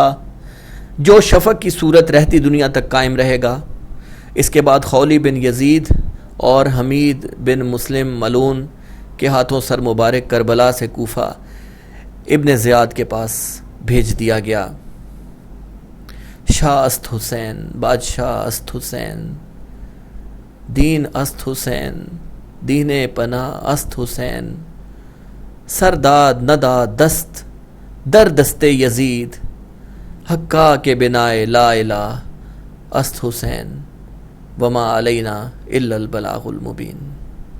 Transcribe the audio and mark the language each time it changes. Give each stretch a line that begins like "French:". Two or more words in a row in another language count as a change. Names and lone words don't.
Urdu: جو شفق کی صورت رہتی دنیا تک قائم رہے گا۔ اس کے بعد خولی بن یزید اور حمید بن مسلم ملعون کے ہاتھوں سر مبارک کربلا سے کوفہ ابن زیاد کے پاس بھیج دیا گیا۔
Persian: شاہ است حسین، بادشاہ است حسین، دین است حسین، دین پناہ است حسین، سرداد ندا دست در دست یزید، حقا کے بنائے لا الہ است حسین،
Arabic: وما علینا الا البلاغ المبین۔